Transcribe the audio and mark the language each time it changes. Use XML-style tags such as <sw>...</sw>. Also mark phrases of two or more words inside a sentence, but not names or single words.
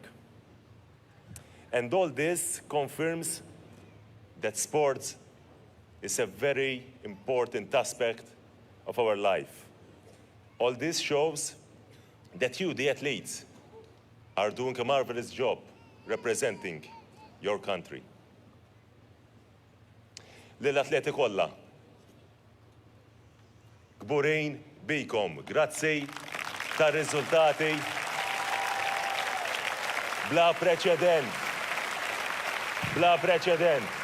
<en>And all this confirms that sports is a very important aspect of our life. All this shows that you, the athletes, are doing a marvelous job representing your country.</en> <mt>Lill-atleti kollha, kburin bikom, grazzi ta' riżultati bla preċedent. Bla preċedent.</mt>